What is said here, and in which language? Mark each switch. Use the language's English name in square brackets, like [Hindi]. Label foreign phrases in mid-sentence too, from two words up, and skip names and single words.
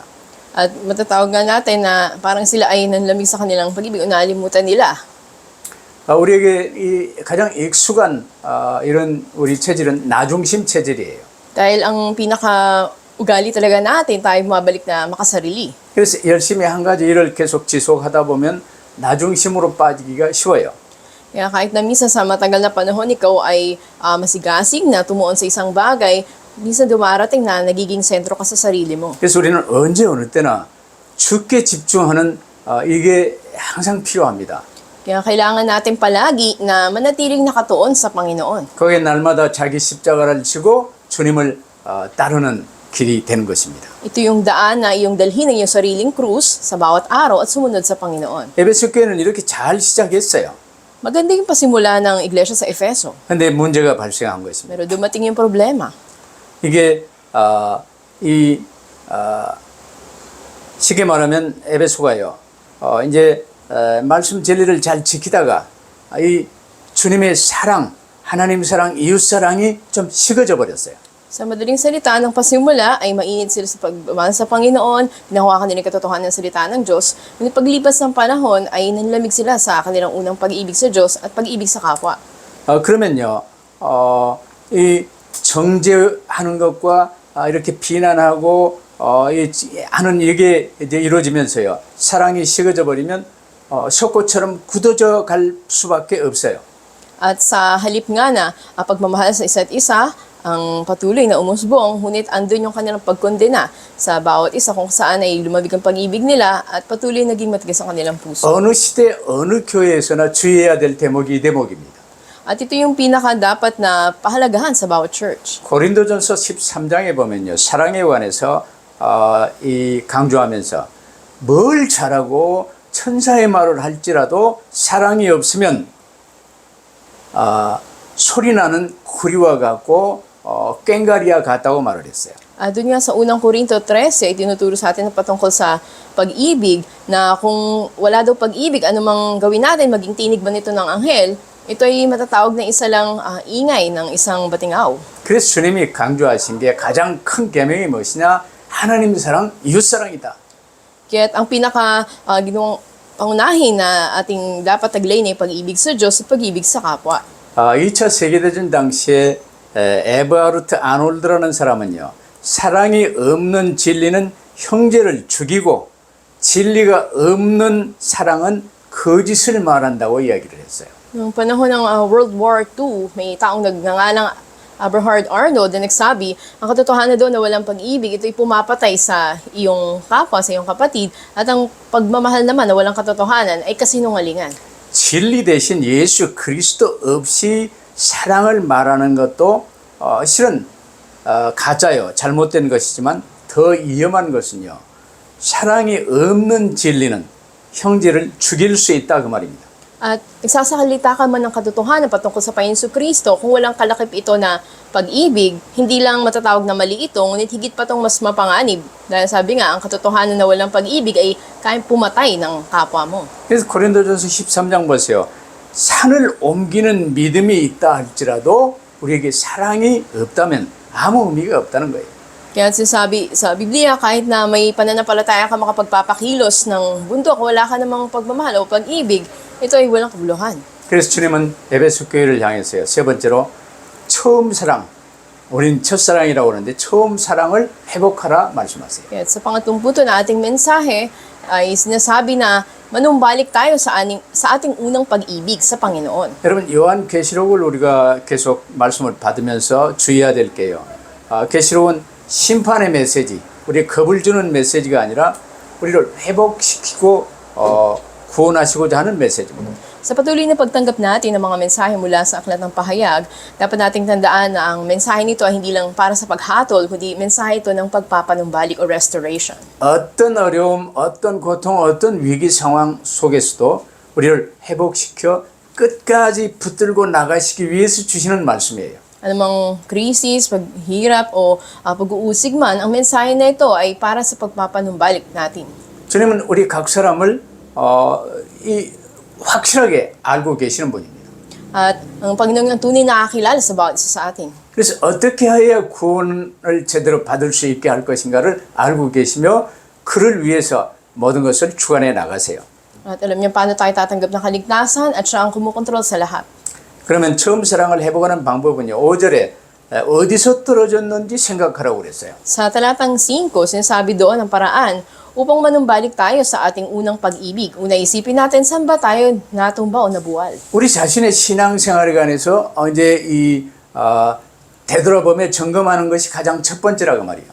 [Filipino] At matatawag nga natin na parang sila ay nanlamig sa kanilang pag-ibig o nalimutan nila. [Korean] 우리에게 이 가장 익숙한 이런 우리 체질은 나중심 체질이에요. [Filipino] Dahil ang pinaka-ugali talaga natin, tayo bumabalik na makasarili. [Korean] 그래서 열심히 한 가지 일을 계속 지속하다 보면 나중심으로 빠지기가 쉬워요. [Filipino] Kaya kahit na minsan sa matagal na panahon, ikaw ay masigasig na tumuon sa isang bagay, minsan dumarating na nagiging sentro ka sa sarili mo. [Korean] 그래서 우리는 언제 어느 때나 주께 집중하는 이게 항상 필요합니다. [Filipino] Kaya kailangan natin palagi na manatiling nakatuon sa Panginoon. [Korean] 거기에 날마다 자기 십자가를 지고 주님을 따르는 길이 되는 것입니다. [Filipino] Ito yung daan na iyong dalhin ng iyong sariling krus sa bawat araw at sumunod sa Panginoon. [Korean] 에베소 교회는 이렇게 잘 시작했어요. [Filipino] Maganda yung pasimula ng iglesia sa Efeso. [Korean] 근데 문제가 발생한 것입니다. [Filipino] Pero dumating yung problema. [Korean] 이게 쉽게 말하면 에베소가요. 이제 말씀 진리를 잘 지키다가 이 주님의 사랑, 하나님 사랑, 이웃 사랑이 좀 식어져 버렸어요. [Filipino] Sa madaling salita, nang pasimula ay mainit sila sa pagmamahal sa Panginoon, pinahawakan nila yung katotohanan ng salita ng Diyos. Ngunit paglipas ng panahon ay nanlamig sila sa kanilang unang pag-ibig sa Diyos at pag-ibig sa kapwa. [Korean] 그러면요, 이 정죄하는 것과 이렇게 비난하고 하는 이게 이제 이루어지면서요, 사랑이 식어져 버리면 석고처럼 굳어져 갈 수밖에 없어요. [Filipino] At sa halip nga na pagmamahal sa isa't isa, ang patuloy na umusbong, ngunit andun yung kanilang pagkondena sa bawat isa kung saan ay lumabig ang pag-ibig nila at patuloy naging matigas ang kanilang puso. [Korean] 어느 시대, 어느 교회에서나 주의해야 될 대목이 이 대목입니다. [Filipino] At ito yung pinaka dapat na pahalagahan sa bawat church. [Korean] 고린도전서 13장에 보면요, 사랑에 관해서 이 강조하면서 뭘 잘하고 천사의 말을 할지라도 사랑이 없으면 소리나는 구리와 같고 꽹가리와 같다고 말을 했어요. [Filipino] Doon nga sa unang Korinto 13, tinuturo sa atin na patungkol sa pag-ibig na kung wala daw pag-ibig, anumang gawin natin, maging tinig ba nito ng anghel, Ito ay matatawag na isa lang ingay ng isang batingaw. [Korean] 그래서 주님이 강조하신 게 가장 큰 계명이 무엇이냐? 하나님 사랑, 이웃 사랑이다. [Filipino] Kaya't ang ginawang pangunahin na ating dapat taglay na pag-ibig sa Diyos at pag-ibig sa kapwa. [Korean] 2차 세계대전 당시에 에버하르트 아놀드라는 사람은요, 사랑이 없는 진리는 형제를 죽이고 진리가 없는 사랑은 거짓을 말한다고 이야기를 했어요. [Filipino] Noong panahon ng [English] World War II, [Filipino] may taong nagngangalang Aberhard Arnold na nagsabi, ang katotohanan doon na walang pag-ibig, ito'y pumapatay sa iyong kapwa, sa iyong kapatid, at ang pagmamahal naman na walang katotohanan ay kasinungalingan. [Korean] 진리 대신 예수 그리스도 없이 사랑을 말하는 것도 실은 가짜요. 잘못된 것이지만 더 위험한 것은요. 사랑이 없는 진리는 형제를 죽일 수 있다 그 말입니다. [Filipino] At nagsasalita ka man ng katotohanan patungkol sa Panginoon Kristo, kung walang kalakip ito na pag-ibig, hindi lang matatawag na mali ito, ngunit higit pa itong mas mapanganib. Dahil sabi nga, ang katotohanan na walang pag-ibig ay kayang pumatay ng kapwa mo. [Korean] 그래서 고린도전서 13장 보세요. 산을 옮기는 믿음이 있다 할지라도 우리에게 사랑이 없다면 아무 의미가 없다는 거예요. [Filipino] Kaya sinasabi sa Biblia, kahit na may pananampalataya ka makapagpapakilos ng bundok, wala ka namang pagmamahal o pag-ibig, ito ay walang kabuluhan. [Korean] 그래서 주님은 에베소 교회를 향해서요. 세 번째로 처음 사랑, 우린 첫사랑이라고 하는데 처음 사랑을 회복하라 말씀하세요. [Filipino] Kaya sa pangatlong punto na ating mensahe ay sinasabi na manumbalik tayo sa ating unang pag-ibig sa Panginoon. [Korean] 여러분 요한계시록을 우리가 계속 말씀을 받으면서 주의해야 될 게요. 계시록은 심판의 메시지, 우리 겁을 주는 메시지가 아니라 우리를 회복시키고 구원하시고자 하는 메시지입니다. [Filipino] Sa patuloy na pagtanggap natin ng mga mensahe mula sa Aklat ng Pahayag, dapat nating tandaan na ang mensahe nito ay hindi lang para sa paghatol, kundi mensahe ito ng pagpapanumbalik o restoration. [Korean] 어떤 어려움, 어떤 고통, 어떤 위기 상황 속에서도 우리를 회복시켜 끝까지 붙들고 나가시기 위해서 주시는 말씀이에요. [Filipino] Anumang krisis, paghirap o pag-uusig man, ang mensahe na ito ay para sa pagpapanumbalik natin. [Korean] 주님은 우리 각 사람을 확실하게 알고 계시는 분입니다. [Filipino] At ang Panginoon ang tunay na nakakilala sa bawat isa sa atin. [Korean] 그래서 어떻게 해야 구원을 제대로 받을 수 있게 할 것인가를 알고 계시며 그를 위해서 모든 것을 주관해 나가세요. [Filipino] At alam niya paano tayo tatanggap ng kaligtasan at siya ang kumukontrol sa lahat. [Korean] 그러면 처음 사랑을 회복하는 방법은요. 5절에 어디서 떨어졌는지 생각하라고 그랬어요. [Filipino] Sa talatang 5, sinasabi doon ang paraan upang manumbalik tayo sa ating unang pag-ibig. Una, isipin natin saan ba tayo natumba o nabuwal. [Korean] 우리 자신의 신앙생활에 관해서 이제 되돌아보며 점검하는 것이 가장 첫 번째라고 말이에요.